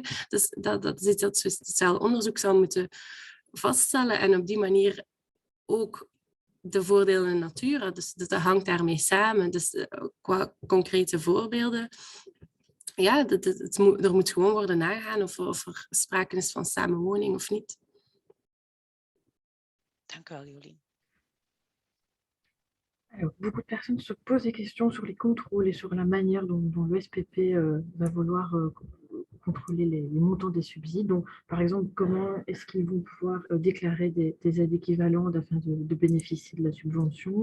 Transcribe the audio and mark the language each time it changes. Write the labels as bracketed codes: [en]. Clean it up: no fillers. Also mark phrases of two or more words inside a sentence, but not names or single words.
[nl] Dus dat is iets dat het sociaal onderzoek zal moeten vaststellen en op die manier ook de voordelen in natura. Dus dat hangt daarmee samen. Dus qua concrete voorbeelden, ja, er moet gewoon worden nagegaan of er sprake is van samenwoning of niet. Dank u wel, Jolien. [fr] Alors, beaucoup de personnes se posent des questions sur les contrôles et sur la manière dont le SPP va vouloir contrôler les montants des subsides. Donc, par exemple, comment est-ce qu'ils vont pouvoir déclarer des aides équivalentes afin de bénéficier de la subvention?